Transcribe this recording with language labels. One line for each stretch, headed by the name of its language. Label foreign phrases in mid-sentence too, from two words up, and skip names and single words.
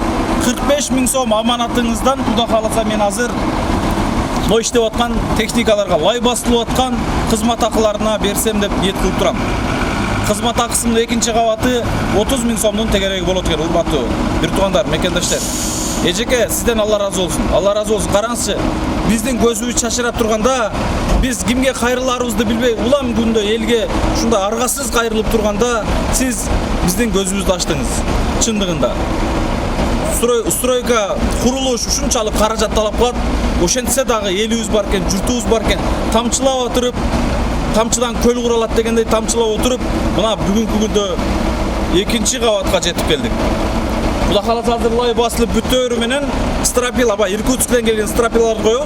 Kyrgyz: 45 миң сом аманатыңыздан Кудай кааласа мен азыр мына иштеп аткан техникаларга лай басылып аткан кызмат акыларына берсем деп ниет кылып турам. Кызмат акысынын 2-нчи кабаты 30 миң сомдун тегереги болот экен, урматтуу бир туугандар, мекендештер. Эжеке,
Kazakh: сізден Алла разы болсын. Алла разы болсын. Қараңызшы, біздің көзіміз шашырап тұрғанда, біз кімге қайрыларымызды білбей, улам күнде елге шунда арғасыз қайрылып тұрғанда, сіз біздің көзімізді аштыңыз.
Kyrgyz: Шындығында. Стройка құрылыш ушунчалык каражат талап кылат. Ошентсе дагы элибиз бар экен, журтубуз бар экен. Тамчылап отуруп, тамчыдан көл куралат дегендей тамчылап отуруп, мына бүгүнкү күндө 2-чи кабатка жетип келдик. Кудай кааласа азыр лай басылып бүтөөрү менен стропила, Иркутскден келген стропиларды коебуз.